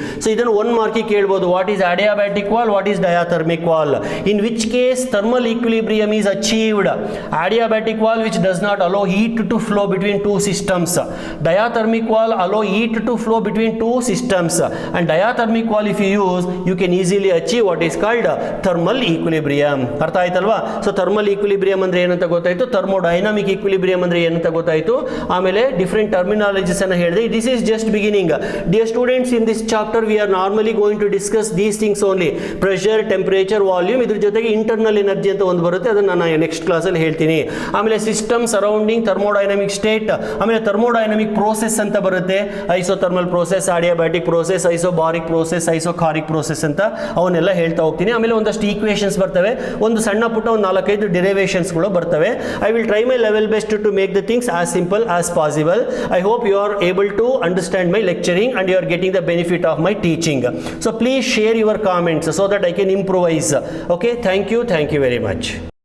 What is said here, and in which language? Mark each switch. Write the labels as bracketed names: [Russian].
[Kannada] So ಇದನ್ನು 1 ಮಾರ್ಕಿಗೆ ಕೇಳ್ಬೋದು. [English] What is adiabatic wall, what is diathermic wall? In which case thermal equilibrium is achieved. Adiabatic wall which does not allow heat to flow between 2 systems. Diathermic wall allow heat to flow between 2 systems, and diathermic wall if you use, you can easily achieve what is called thermal equilibrium. [Kannada] ಅರ್ಥ ಆಯ್ತಲ್ವಾ? So thermal equilibrium ಅಂದ್ರೆ ಏನಂತ ಗೊತ್ತಾಯ್ತು, thermodynamic equilibrium ಅಂದ್ರೆ ಏನಂತ ಗೊತ್ತಾಯ್ತು. ಆಮೇಲೆ different terminologies ಅನ್ನು ಹೇಳಿದೆ. [English] This is just beginning. Dear students, in this chapter we are normally going to discuss these things only. [Kannada] Pressure, temperature, volume, ಇದ್ರ ಜೊತೆಗೆ ಇಂಟರ್ನಲ್ ಎನರ್ಜಿ ಅಂತ ಒಂದು ಬರುತ್ತೆ, ಅದನ್ನು ನಾನು ನೆಕ್ಸ್ಟ್ ಕ್ಲಾಸಲ್ಲಿ ಹೇಳ್ತೀನಿ. ಆಮೇಲೆ ಸಿಸ್ಟಮ್ ಸರೌಂಡಿಂಗ್ ಥರ್ಮೋಡೈನಮಿಕ್ ಸ್ಟೇಟ್, ಆಮೇಲೆ ಥರ್ಮೋಡೈನಮಿಕ್ ಪ್ರೋಸೆಸ್ ಅಂತ ಬರುತ್ತೆ. Isothermal process, ಆಡಿಯಾಬ್ಯಾಟಿಕ್ process, ಐಸೋಬಾರಿಕ್ process, ಐಸೋಕಾರಿಕ್ process ಅಂತ ಅವನ್ನೆಲ್ಲ ಹೇಳ್ತಾ ಹೋಗ್ತೀನಿ. ಆಮೇಲೆ ಒಂದಷ್ಟು ಈಕ್ವೇಷನ್ಸ್ ಬರ್ತವೆ, ಒಂದು ಸಣ್ಣ ಪುಟ್ಟ ಒಂದು 4-5 ಡಿರೈವೇಷನ್ಸ್ಗಳು ಬರ್ತವೆ. [English] I will try my level best to make the things as simple as possible. I hope you are able to understand my lecturing and you are getting the benefit of my teaching. So please share your comments so that I can improvise. Okay, thank you very much.